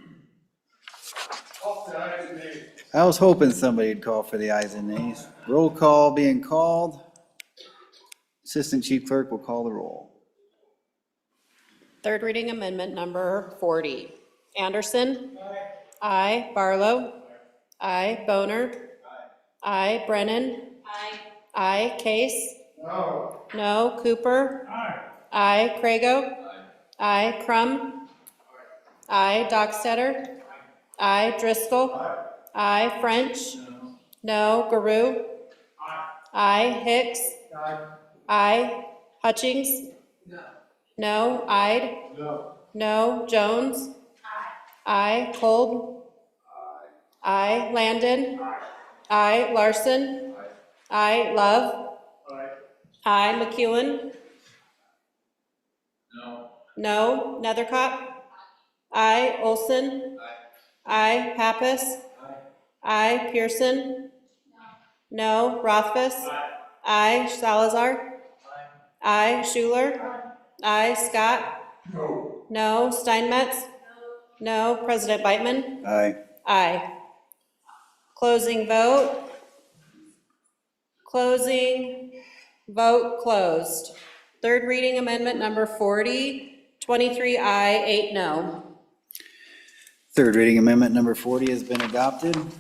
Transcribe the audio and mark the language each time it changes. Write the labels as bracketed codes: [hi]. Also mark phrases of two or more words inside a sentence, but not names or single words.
[en] I was hoping somebody'd call for the ayes and nays. Roll call being called. Assistant Chief Clerk will call the roll. Third reading amendment number 40. Anderson? Aye. Barlow? Aye. Boner? Aye. Brennan? Aye. Case? No. No. Cooper? Aye. Crago? Aye. Crum? Aye. Dockstetter? Aye. Driscoll? Aye. French? No. Garou? Aye. Hicks? Aye. Hutchings? No. Ide? No. Jones? Aye. Kolb? Aye. Landon? Aye. Larson? Aye. Love? Aye. McEwen? No. Nethercott? Aye. Olson? Aye. Pappas? Aye. Pearson? No. Rothfuss? Aye. Salazar? Aye. Schuler? Aye. Scott? No. Steinmetz? No. President Beitman? Aye. Aye. Closing vote. Closing vote closed. Third reading amendment number 40, 23 aye, 8 no. Third reading amendment number 40 has been adopted.